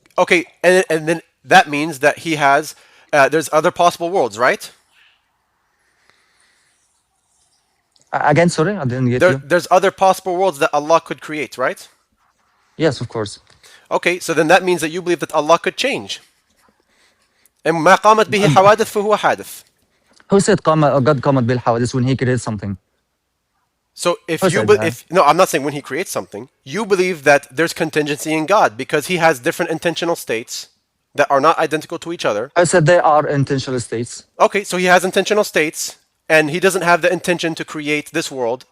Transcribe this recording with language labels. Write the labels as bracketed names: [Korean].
[English] okay, and then that means that he has there's other possible worlds, right? Again, sorry, I didn't get you. There's other possible worlds that Allah could create, right? Yes, of course. Okay, so then that means that you believe that Allah could change. [Arabic] And ما قامت به حوادث فهو حادث. [English] Who said God [Arabic] قامت بالحوادث [English] when he created something? So if Who you said be, that? if no, I'm not saying when he creates something. You believe that there's contingency in God because he has different intentional states that are not identical to each other. I said they are intentional states. Okay, so he has intentional states and he doesn't have the intention to create this world.